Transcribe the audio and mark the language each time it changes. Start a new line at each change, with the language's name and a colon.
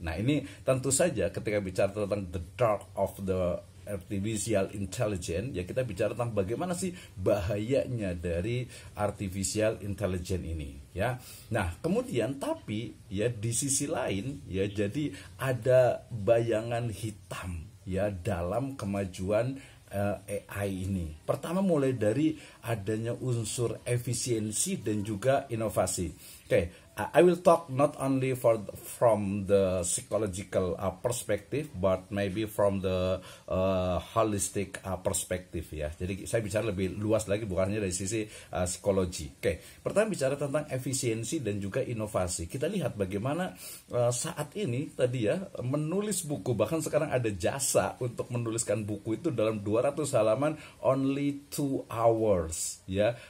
Indonesian: Nah, ini tentu saja ketika bicara tentang
English: the dark of the artificial intelligence,
Indonesian: ya, kita bicara tentang bagaimana sih bahayanya dari artificial intelligence ini, ya. Nah, kemudian tapi ya di sisi lain, ya, jadi ada bayangan hitam, ya, dalam kemajuan AI ini. Pertama, mulai dari adanya unsur efisiensi dan juga inovasi.
English: Oke, I will talk not only from the psychological perspective, but maybe from the holistic perspective, ya.
Indonesian: Jadi saya bicara lebih luas lagi, bukan hanya dari sisi psikologi. Oke, pertama bicara tentang efisiensi dan juga inovasi. Kita lihat bagaimana saat ini tadi, ya, menulis buku, bahkan sekarang ada jasa untuk menuliskan buku itu dalam 200 halaman
English: only 2 hours,
Indonesian: ya.